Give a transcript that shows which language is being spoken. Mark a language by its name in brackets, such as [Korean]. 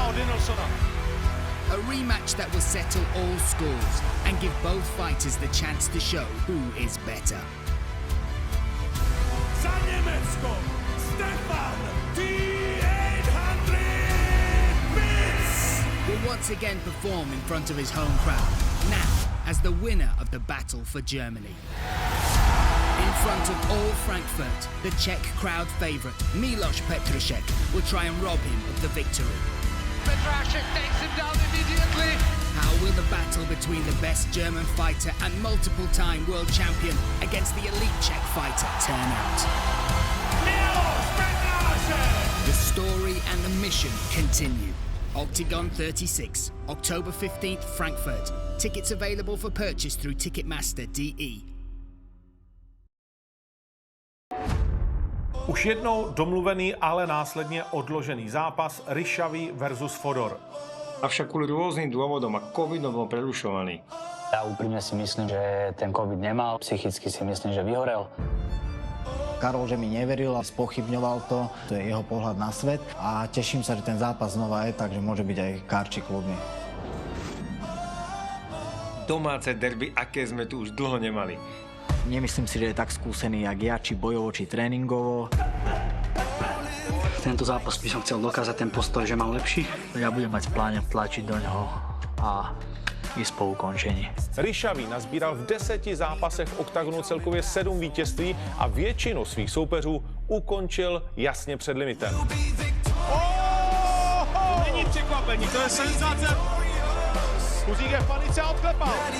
[English] A rematch that will settle all scores and give both fighters the chance to show who is better. [Czech] Za Německo, Stefan D800 Pütz [English] Will once again perform in front of his home crowd, now as the winner of the battle for Germany. In front of all Frankfurt, the Czech crowd favourite, Petrášek, will try and rob him of the victory. Petrášek takes him down immediately. How will the battle between the best German fighter and multiple-time world champion against the elite Czech fighter turn out? The story and the mission continue. Octagon 36, October 15th, Frankfurt. Tickets available for purchase through Ticketmaster.de. [Czech] Už jednou domluvený, ale následně odložený zápas Ryšavý versus Fodor. [Slovak] Avšak kvôli rôznym dôvodom a covidom bol prerušovaný. Ja úprimne si myslím, že ten covid nemal, psychicky si myslím, že vyhorel. Karol, že mi neveril a spochybňoval to je jeho pohľad na svet a teším sa, že ten zápas znova je, takže môže byť aj karči kľudný. Domáce derby, aké sme tu už dlho nemali. Nemyslím si, že je tak skúsený, jak ja, či bojovo, či tréningovo. Tento zápas by som chcel dokázať ten postoj, že mám lepší. Ja budem mať v pláne tlačiť do ňoho a ísť po ukončení. [Czech] Ryšavý nazbíral v 10 zápasech v Octagonu celkově 7 vítězství a většinu svých soupeřů ukončil jasně před limitem. Není překvapení, to je senzace. Kuzík je v panice a odklepal.